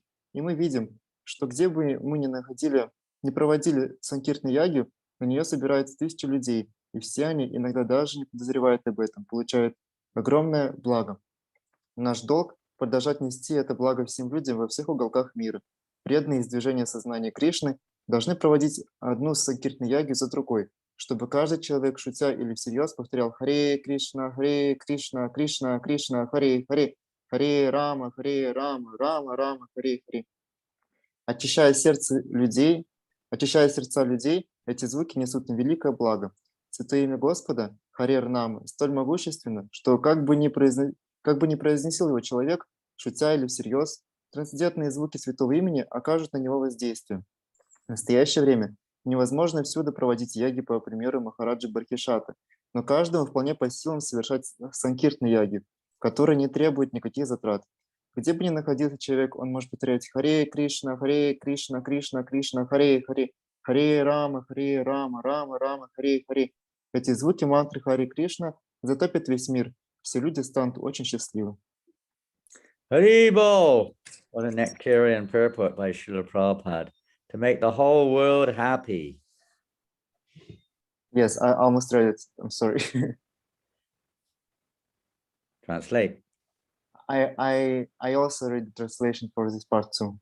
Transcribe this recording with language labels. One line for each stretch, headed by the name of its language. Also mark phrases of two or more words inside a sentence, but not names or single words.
Russian: И мы видим, что где бы мы не проводили санкиртаны яги, на нее собираются тысячи людей, и все они, иногда даже не подозревают об этом, получают огромное благо. Наш долг – продолжать нести это благо всем людям во всех уголках мира. Преданные из движения сознания Кришны должны проводить одну санкиртаны яги за другой, чтобы каждый человек, шутя или всерьез, повторял
Sanskrit: हरे कृष्ण, कृष्ण, कृष्ण, हरे, हरे, हरे राम, राम, राम, हरे, हरे.
Russian: Очищая сердца людей, эти звуки несут им великое благо. Святое имя Господа,
Sanskrit: हरेर् नाम,
Russian: столь могущественно, что как бы ни произнесил его человек, шутя или всерьез, трансцендентные звуки святого имени окажут на него воздействие. В настоящее время невозможно всюду проводить яги по примеру Махараджи Бархишата, но каждому вполне по силам совершать санкиртны яги, которые не требуют никаких затрат. Где бы ни находился человек, он может повторять
Sanskrit: हरे कृष्ण, कृष्ण, कृष्ण, हरे, हरे, हरे राम, राम, राम, हरे, हरे.
Russian: Эти звуки мантры Харе Кришна затопят весь мир. Все люди станут очень счастливы.
English: Haribo! What a nectarian purport by Srila Prabhupada to make the whole world happy. Yes, I almost read it. I'm sorry. Translate. I also read the translation for this part too.